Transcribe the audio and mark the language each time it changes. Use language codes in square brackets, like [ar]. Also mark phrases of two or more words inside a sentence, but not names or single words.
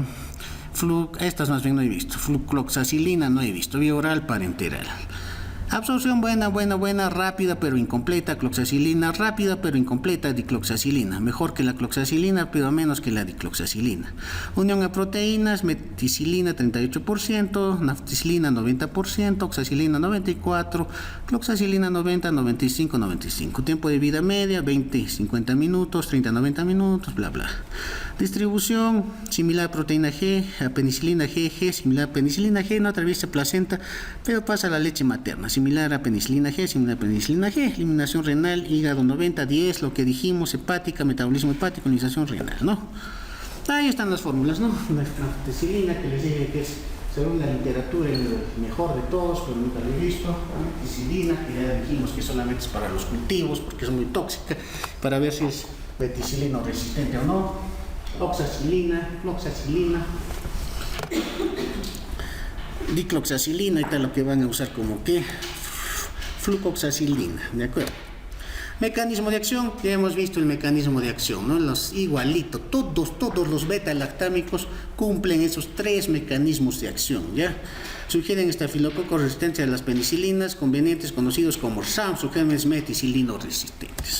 [es] Estas más bien no he visto. Flucloxacilina no he visto, vía oral, parenteral. Absorción buena, rápida pero incompleta, cloxacilina, rápida pero incompleta, dicloxacilina, mejor que la cloxacilina pero menos que la dicloxacilina. Unión a proteínas, meticilina 38%, nafticilina 90%, oxacilina 94%, cloxacilina 90, 95, 95. Tiempo de vida media 20-50 minutos, 30-90 minutos, bla bla. Distribución similar a proteína G, a penicilina G, similar a penicilina G, no atraviesa placenta pero pasa a la leche materna. Similar a penicilina G, eliminación renal, hígado 90-10, lo que dijimos, hepática, metabolismo hepático, eliminación renal, ¿no? Ahí están las fórmulas, ¿no? La nafticilina, que les dije que es, según la literatura, el mejor de todos, pero nunca lo he visto. La meticilina, que ya dijimos que solamente es para los cultivos, porque es muy tóxica, para ver si es meticilina resistente o no. Oxacilina, floxacilina, dicloxacilina, ahorita lo que van a usar como que flucoxacilina, ¿de acuerdo? Mecanismo de acción, ya hemos visto el mecanismo de acción, ¿no? Igualito, todos los beta-lactámicos cumplen esos 3 mecanismos de acción, ¿ya? Sugieren estafilococos resistentes a las penicilinas, convenientes conocidos como SAM, sugieren meticilinos resistentes.